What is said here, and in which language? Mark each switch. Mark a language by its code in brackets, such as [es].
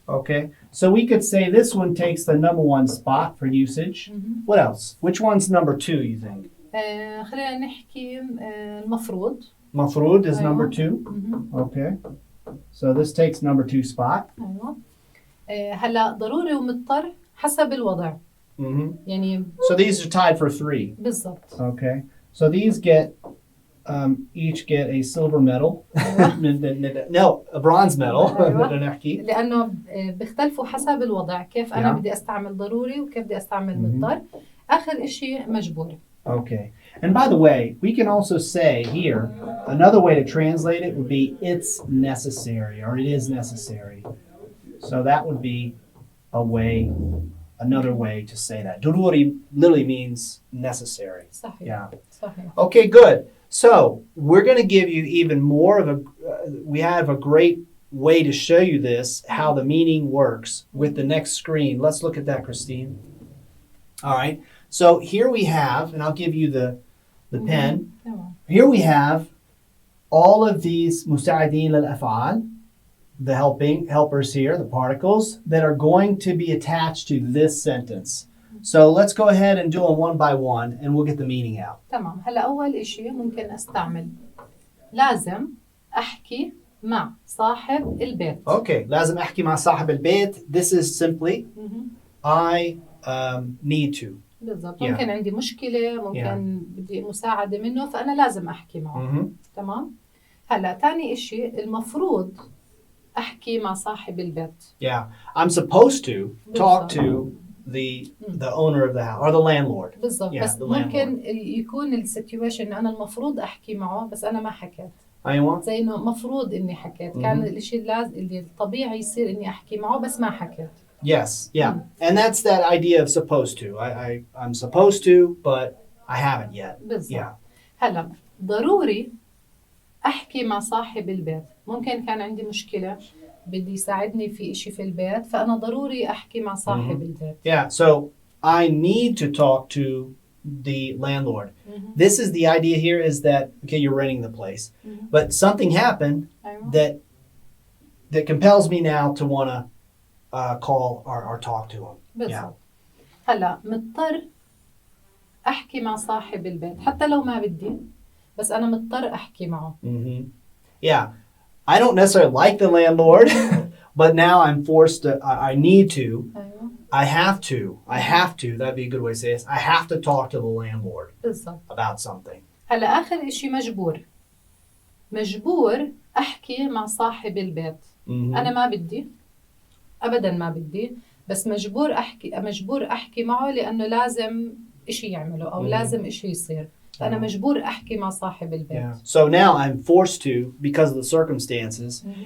[en] Okay, so we could say this one takes the number one spot for usage. What else? Which one's number two, you think? [ar] خلينا نحكي المفروض. [en] مفروض is number two. Okay, so this takes number two spot. [ar] أيوة. هلا ضروري ومضطر حسب الوضع. يعني. [en] So these are tied for three. [ar] بالضبط. [en] Okay, so these get each get a silver medal. No, a bronze medal. [ar] لأنه بيختلفوا حسب الوضع كيف أنا بدي أستعمل ضروري وكيف بدي أستعمل مضطر. آخر إشي مجبور. [en] Okay, and by the way, we can also say here, another way to translate it would be it's necessary or it is necessary. So that would be a way, another way to say that. ضروري literally means necessary. [ar] صحيح. [en] Yeah. [ar] صحيح. [en] Okay, good. So we're going to give you even more of a, we have a great way to show you this, how the meaning works with the next screen. Let's look at that, Christine. All right. So here we have, and I'll give you the pen. Here we have all of these [ar] مساعدين للأفعال, [en] the helpers here, the particles, that are going to be attached to this sentence. So let's go ahead and do them one by one and we'll get the meaning out. [ar] تمام. هلا أول إشي ممكن أستعمل لازم أحكي مع صاحب البيت. [en] Okay, [ar] لازم أحكي مع صاحب البيت. [en] This is simply I need to. [ar] بالضبط. ممكن عندي مشكلة ممكن بدي مساعدة منه فأنا لازم أحكي معه. تمام. هلا تاني إشي المفروض أحكي مع صاحب البيت. [en] Yeah, I'm supposed to talk to the owner of the house or the landlord. [ar] بالضبط. بس ممكن يكون السيتويشن أنا المفروض أحكي معه بس أنا ما حكيت. أيوة. زي إنه مفروض إني حكيت. كان الإشي اللي الطبيعي يصير إني أحكي معه بس ما حكيت. [en] Yes, yeah. And that's that idea of supposed to. I'm supposed to, but I haven't yet. [ar] بالضبط. [en] Yeah. [ar] هلا ضروري أحكي مع صاحب البيت. ممكن كان عندي مشكلة بدي يساعدني في إشي في البيت فأنا ضروري أحكي مع صاحب البيت. [en] Yeah, so I need to talk to the landlord. This is the idea here is that, okay, you're renting the place, but something happened that compels me now to want to call or talk to him. [ar] بالضبط. هلا مضطر أحكي مع صاحب البيت حتى لو ما بدي بس أنا مضطر أحكي معه. [en] Yeah, I don't necessarily like the landlord, but now I'm forced to, I need to, I have to, that'd be a good way to say this, I have to talk to the landlord about something. [ar] هلا آخر إشي مجبور أحكي مع صاحب البيت. أنا ما بدي أبدا ما بدي بس مجبور أحكي معه لأنه لازم إشي يعمله أو لازم إشي يصير. فأنا مجبور أحكي مع صاحب البيت. [en] So now I'm forced to because of the circumstances.